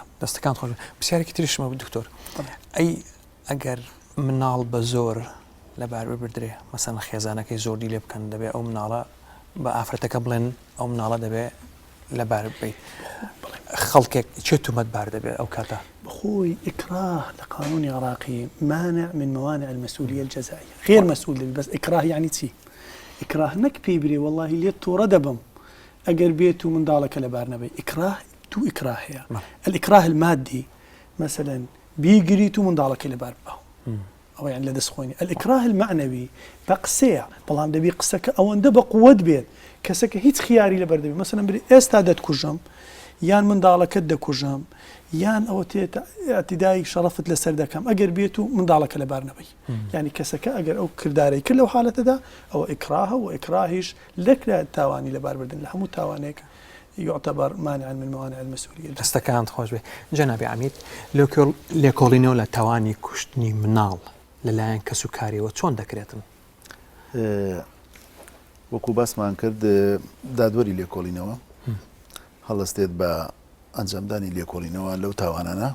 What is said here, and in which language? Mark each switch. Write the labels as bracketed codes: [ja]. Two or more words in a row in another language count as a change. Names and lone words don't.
[ckb] دەستەکان خۆش پرسیارێکی تریشمە دکتۆر ئەی ئەگەر مناڵ بە زۆر لەبار ببردرێ مەسەن خێزانەکەی زۆر دی لێ بکەن دەبێت ئەو مناڵە بە ئافرەتەکە بڵێن ئەو مناڵە دەبێت لەبار بێت خەڵکێک چێ تومەتبار دەبێت ئەو کاتە بخۆی ئیکراه لە قانونی عراقی [ar] مانع من موانع المسؤولية الجزائية غير مسؤول بس إكراه يعني [ckb] چی إكراه نەک پێی برێ والله لێت تۆڕە دەبم ئەگەر بێت و منداڵەکە لەبار نەبێت إكراه تو إكراه هەیە [ar] الإكراه المادي [ckb] مثلا بیگریت و منداڵەکە لەبار بەو ئەوە یان لە دەستخۆینی [ar] الإكراه المعنوي [ckb] بە قسەیە بەڵام دەبی قسەکە ئەوەندە بە قووەت بێت کەسەکە هیچ خیاری لەبەر دەبێت مثلا بری ئێستا دەتکوژم یان منداڵەکەت دەکوژم یان ئەوە تێتە ئەتیدای شەڕەفت لەسەر دەکەم ئەگەر بێت و منداڵەکە لەبار نەبی ینی کەسەکە ئەگەر ئەو کردارەی کرد لەو حالەتەدا ئەوە ئیکراهە و ئیکراهیش لەکرا تاوانی لەبار بردن لە هەموو تاوانێک [ar] يعتبر مانعا من موانع المسؤولية. [ckb] دەستەکان خۆش بێ جەنابی عەمید لێکۆڵینەوە لە تاوانی کوشتنی مناڵ لەلایەن کەس و کاریەوە چۆن دەکرێتن؟ وەکو باسمان کرد دادوەری لێکۆڵینەوە هەڵەستێت بە ئەنجامدانی لێکۆڵینەوە لەو تاوانانە